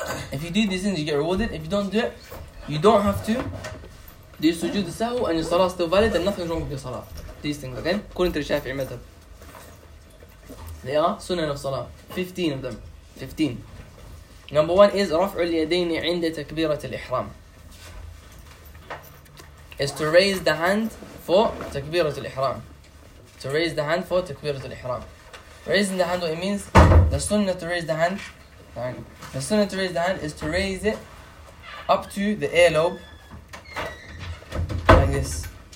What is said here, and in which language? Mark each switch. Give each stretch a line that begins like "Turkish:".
English: If you do these things, you get rewarded. If you don't do it, you don't have to. Do you sujood the sahu and your salah is still valid and nothing's wrong with your salah. These things, okay? According to the Shafi'i Madhab. They are sunnah of salah. 15 of them. 15. Number one is
Arabic: رفع اليدين عند تكبيرة الإحرام.
English: Is to raise the hand for تكبيرة الإحرام. To raise the hand for تكبيرة الإحرام. Raising the hand, what it means? The sunnah to raise the hand is to raise it up to the earlobe, like this.